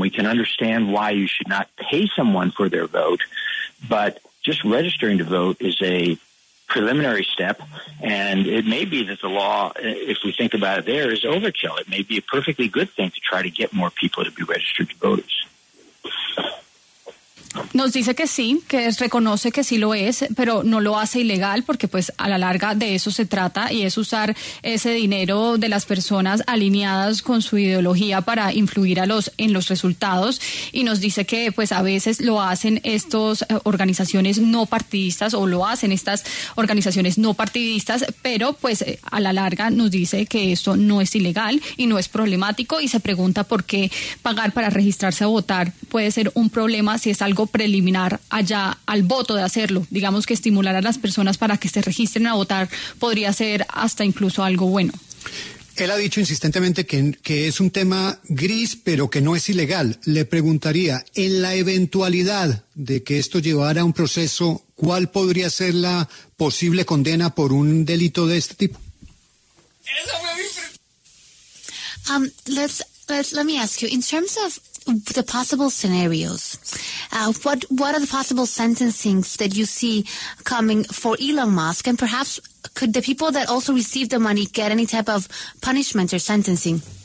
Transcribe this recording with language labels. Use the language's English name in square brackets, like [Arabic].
[English] We can understand why you should not pay someone for their vote, but just registering to vote is a preliminary step, and it may be that the law, if we think about it there, is overkill. It may be a perfectly good thing to try to get more people to be registered voters. [Spanish] Nos dice que sí, que reconoce que sí lo es, pero no lo hace ilegal porque pues a la larga de eso se trata, y es usar ese dinero de las personas alineadas con su ideología para influir en los resultados, y nos dice que pues a veces lo hacen estas organizaciones no partidistas, o lo hacen estas organizaciones no partidistas, pero pues a la larga nos dice que esto no es ilegal y no es problemático, y se pregunta por qué pagar para registrarse a votar puede ser un problema si es algo preliminar allá al voto de hacerlo. Digamos que estimular a las personas para que se registren a votar podría ser hasta incluso algo bueno. Él ha dicho insistentemente que es un tema gris, pero que no es ilegal. Le preguntaría, en la eventualidad de que esto llevara a un proceso, ¿cuál podría ser la posible condena por un delito de este tipo? [English] Let me ask you, in terms of the possible scenarios, what are the possible sentencings that you see coming for Elon Musk, and perhaps could the people that also receive the money get any type of punishment or sentencing?